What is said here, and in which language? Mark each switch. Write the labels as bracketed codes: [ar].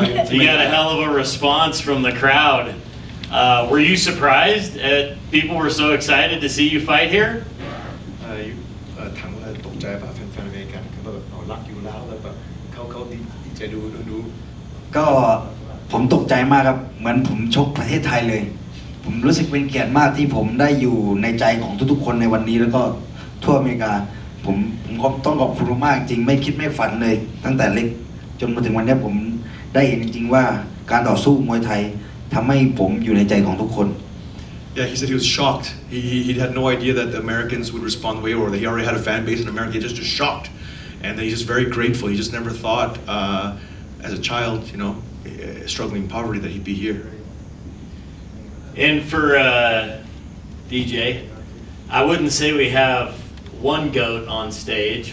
[en] You got a hell of a response from the crowd. Were you surprised at people were so excited to see you fight here? [th] ถามว่าตกใจป่ะแฟนๆอเมริกันเขาแบบรักอยู่แล้วแบบเขาดีใจดู ก็ผมตกใจมากครับเหมือนผมชกประเทศไทยเลยผมรู้สึกเป็นเกียรติมากที่ผมได้อยู่ในใจของทุกๆคนในวันนี้แล้วก็ทั่วอเมริกาผมก็ต้องขอบคุณมากจริงไม่คิดไม่ฝันเลยตั้งแต่เล็กจนมาถึงวันนี้ผมได้เห็นจริงๆว่าการต่อสู้มวยไทยทำให้ผมอยู่ในใจของทุกคน [en] Yeah, he said he was shocked. He had no idea that the Americans would respond the way, or that he already had a fan base in America. He just shocked, and then he's just very grateful. He just never thought, as a child, you know, struggling in poverty, that he'd be here. And for DJ, I wouldn't say we have one goat on stage.